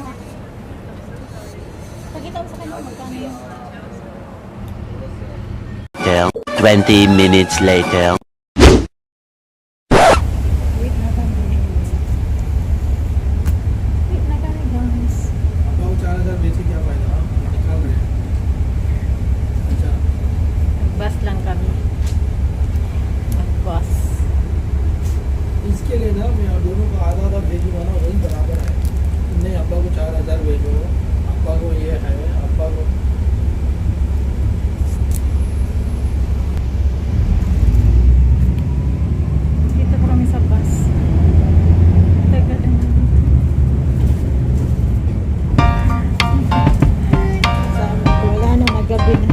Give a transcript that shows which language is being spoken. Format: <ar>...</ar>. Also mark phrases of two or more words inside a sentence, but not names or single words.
<tl>Pagkita mo sa kanya, magkano yun?</tl> <en>20 minutes later.</en> <tl>Wait na kami. Wait na kami, guys.</tl> <hi>आपको 4000 बेचे क्या फायदा निकाल रहे हैं अच्छा</hi> <tl>Nag-bus lang kami. Nag-bus.</tl> <hi>इसके लिए ना मैं दोनों को आधा आधा भेजूंगा ना वही बराबर है नहीं अब्बा को 4000 भेजो अब्बा को ये है अब्बा को</hi> <tl>Dito po kami sa bus. Tagal na. Sabi ko, wala na, magabi na.</tl>